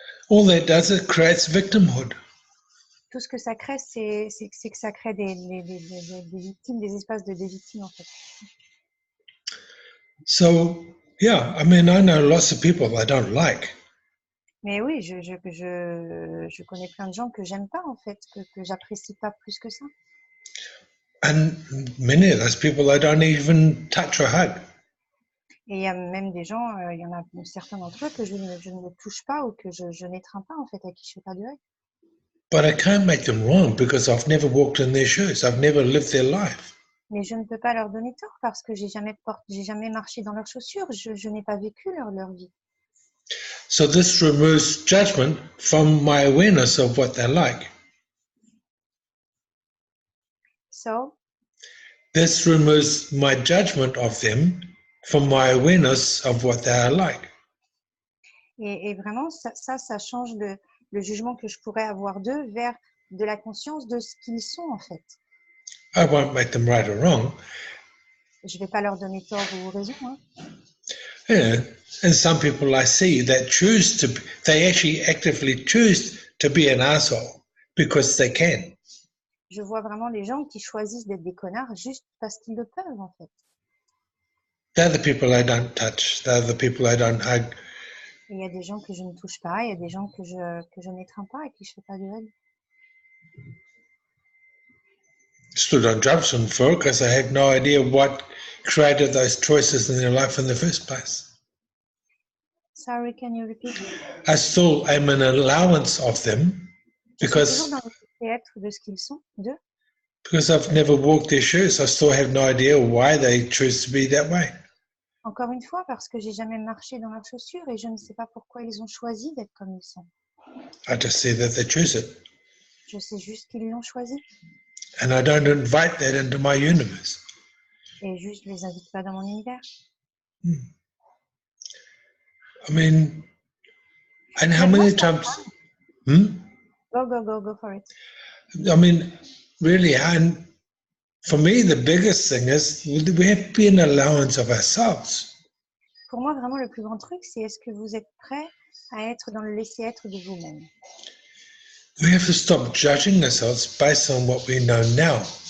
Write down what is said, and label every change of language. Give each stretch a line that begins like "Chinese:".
English: All that does is creates victimhood.
French: Tout ce que ça crée, c'est que ça crée des victimes, des espaces de victimes en fait.
English: So yeah, I mean, I know lots of people I don't like.
French: Mais oui, je connais plein de gens que j'aime pas en fait, que j'apprécie pas plus que ça.
English: And many of those people I don't even touch or hug.
French: Et il y a même des gens, il y en a certains d'entre eux que je ne touche pas ou que je n'étreins pas en fait, à qui je fais pas de œil.
English: But I can't make them wrong because I've never walked in their shoes. I've never lived their life.
French: Mais je ne peux pas leur donner tort parce que j'ai jamais marché dans leurs chaussures, je n'ai pas vécu leur vie.
English: So this removes judgment from my awareness of what they're like. So, This removes my judgment of them from my awareness of what they are like.
French: et vraiment, ça change le jugement que je pourrais avoir d'eux vers de la conscience de ce qu'ils sont en fait.
English: I won't make them right or wrong.
French: Je ne vais pas leur donner tort ou raison. Hein.
English: Yeah. And some people I see that they actually actively choose to be an asshole because they can.
French: Je vois vraiment les gens qui choisissent d'être des connards juste parce qu'ils le peuvent en fait.
English: They're the people I don't touch. They're the people I don't hug.
French: Il y a des gens que je ne touche pas, il y a des gens que je n'étreins pas et qui je fais pas de œil.
English: Still don't judge them for it because I have no idea what created those choices in their life in the first place. Sorry, can you repeat? I still am an allowance of them because
French: de ce qu'ils sont, d'eux.
English: Because I've never walked their shoes, I still have no idea why they choose to be that way.
French: Encore une fois, parce que j'ai jamais marché dans leurs chaussures et je ne sais pas pourquoi ils ont choisi d'être comme ils sont.
English: I just see that they choose it.
French: Je sais juste qu'ils l'ont choisi.
English: And I don't invite that into my universe.
French: Et juste, je les invite pas dans mon univers.
English: I mean, and how many times? Go for it. I mean, really, and for me, the biggest thing is we have to be an allowance of ourselves.
French: Pour moi, vraiment, le plus grand truc, c'est est-ce que vous êtes prêt à être dans le laisser-être de vous-même?
English: We have to stop judging ourselves based on what we know now.